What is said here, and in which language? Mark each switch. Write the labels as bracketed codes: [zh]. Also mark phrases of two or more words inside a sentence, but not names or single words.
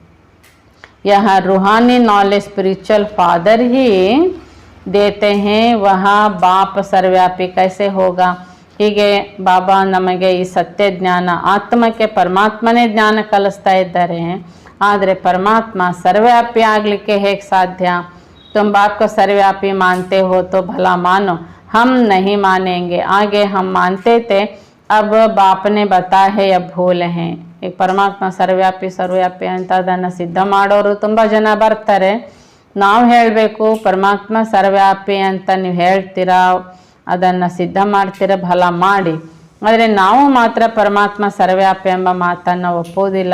[hi] यह रूहानी [en] knowledge spiritual father [hi] ही देते हैं, वह बाप सर्वव्यापी कैसे होगा. [kn] ಹೀಗೆ ಬಾಬಾ ನಮಗೆ ಈ ಸತ್ಯ ಜ್ಞಾನ, ಆತ್ಮಕ್ಕೆ ಪರಮಾತ್ಮನೇ ಜ್ಞಾನ ಕಲಿಸ್ತಾ ಇದ್ದಾರೆ. ಆದರೆ ಪರಮಾತ್ಮ ಸರ್ವ್ಯಾಪಿ ಆಗಲಿಕ್ಕೆ ಹೇಗೆ ಸಾಧ್ಯ? [hi] तुम बाप को सर्वव्यापी मानते हो तो भला मानो, हम नहीं मानेंगे. आगे हम मानते थे, अब बाप ने बताया है अब भूल है. [kn] ಈಗ ಪರಮಾತ್ಮ ಸರ್ವ್ಯಾಪಿ ಅಂತ ಅದನ್ನು ಸಿದ್ಧ ಮಾಡೋರು ತುಂಬ ಜನ ಬರ್ತಾರೆ. ನಾವು ಹೇಳಬೇಕು ಪರಮಾತ್ಮ ಸರ್ವ್ಯಾಪಿ ಅಂತ ನೀವು ಹೇಳ್ತೀರಾ, ಅದನ್ನು ಸಿದ್ಧ ಮಾಡ್ತೀರ, ಫಲ ಮಾಡಿ. ಆದರೆ ನಾವು ಮಾತ್ರ ಪರಮಾತ್ಮ ಸರ್ವ್ಯಾಪಿ ಎಂಬ ಮಾತನ್ನು ಒಪ್ಪೋದಿಲ್ಲ.